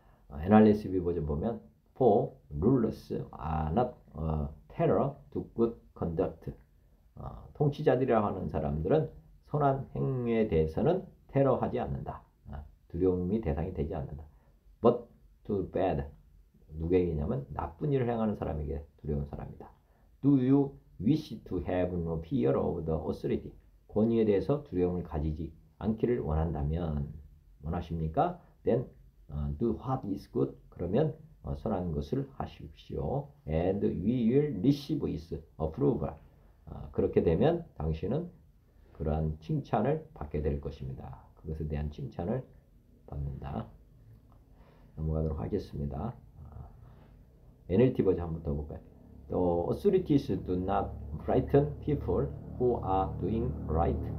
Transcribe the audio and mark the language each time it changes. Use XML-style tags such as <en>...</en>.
<en>NRSV</en> <ko>버전 보면</ko> <en>For rulers are not terror to good conduct.</en> <ko>통치자들이라고 하는 사람들은 선한 행위에 대해서는 테러하지 않는다. 두려움이 대상이 되지 않는다.</ko> <en>But to bad.</en> <ko>누구에게냐면 나쁜 일을 행하는 사람에게 두려운 사람이다.</ko> <en>Do you wish to have no fear of the authority?</en> <ko>권위에 대해서 두려움을 가지지 않기를 원하십니까?</ko> <en>Then do what is good.</en> <ko>그러면 선한 것을 하십시오.</ko> <en>And we will receive his approval.</en> <ko>그렇게 되면 당신은 그러한 칭찬을 받게 될 것입니다. 그것에 대한 칭찬을 받는다. 넘어가도록 하겠습니다.</ko> <en>NLT</en> <ko>버전 한번 더 볼까요?</ko> <en>The authorities do not frighten people who are doing right.</en>